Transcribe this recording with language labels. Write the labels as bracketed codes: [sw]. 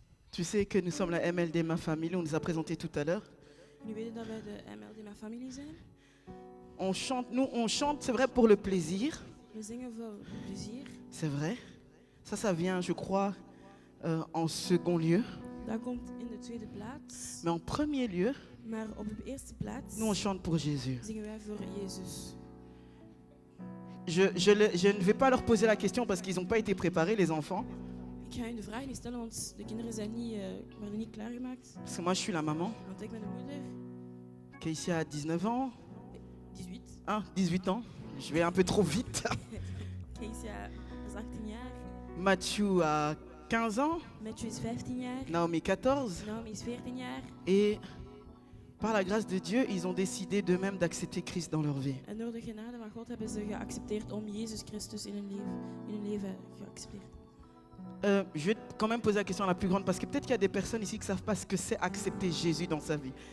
[fr] Tu sais que nous sommes la MLD Ma Famille, on nous a présenté tout à l'heure. [nl] Jullie weten dat wij de MLD Mijn Familie zijn. [fr] On chante, nous on chante, c'est vrai, pour le plaisir, [nl] We zingen voor plezier. [fr] c'est vrai. Ça vient, je crois, en second lieu. [nl] Dat komt in de tweede plaats. [fr] Mais en premier lieu, [nl] Maar op de eerste plaats [fr] nous on chante pour Jésus. [nl] zingen wij voor Jezus. [fr] Je ne vais pas leur poser la question parce qu'ils n'ont pas été préparés, les enfants. [nl] Ik ga hun de vraag niet stellen, want de kinderen zijn worden niet klaargemaakt. [fr] Parce que moi, je suis la maman. [nl] Want ik ben de moeder. [fr] Kaïsia a 19 ans. 18. Ah, 18 ans. Je vais un peu trop vite. [nl] Keisha is 18 jaar. [fr] Mathieu a 15 ans. [nl] Mathieu is 15 jaar. [fr] Naomi 14. [nl] Naomi is 14 jaar. [fr] Et par la grâce de Dieu, ils ont décidé d'eux-mêmes d'accepter Christ dans leur vie. [nl] En door de genade van God hebben ze geaccepteerd om Jezus Christus in hun leven geaccepteerd. [fr] Je vais quand même poser la question la plus grande parce que peut-être qu'il y a des personnes ici qui ne savent pas ce que c'est accepter Jésus dans sa vie.